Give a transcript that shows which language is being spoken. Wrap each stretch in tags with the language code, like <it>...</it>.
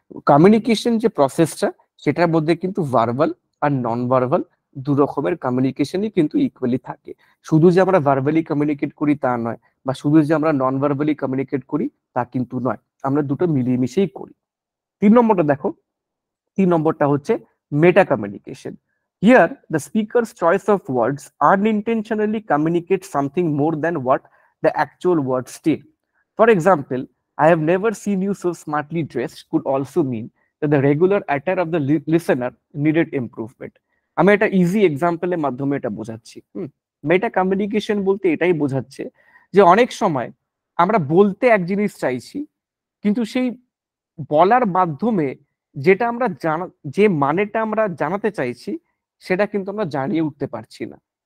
<bn>Communication যে প্রসেসটা, সেটার মধ্যে কিন্তু ভার্বাল আর নন ভার্বাল দু রকমের কমিউনিকেশনই কিন্তু ইকুয়ালি থাকে। শুধু যে আমরা ভার্বালি কমিউনিকেট করি তা নয়, বা শুধু যে আমরা নন ভার্বালি কমিউনিকেট করি তা কিন্তু নয়, আমরা দুটো মিলিয়ে মিশেই করি। 3 নম্বরটা দেখো, 3 নম্বরটা হচ্ছে মেটা communication.</bn> <en>Here, the speaker's choice of words unintentionally communicates something more than what the actual words state. For example, I have never seen you so smartly dressed could also mean that the regular attire of the listener needed improvement.</en> <bn>আমি একটা easy এক্সাম্পলের মাধ্যমে এটা বোঝাচ্ছি। মেটা communication বলতে এটাই বোঝাচ্ছে যে অনেক সময় আমরা বলতে এক জিনিস চাইছি, কিন্তু সেই বলার মাধ্যমে যেটা আমরা যে মানেটা আমরা জানাতে চাইছি সেটা কিন্তু আমরা জানিয়ে উঠতে পারছি না।</bn>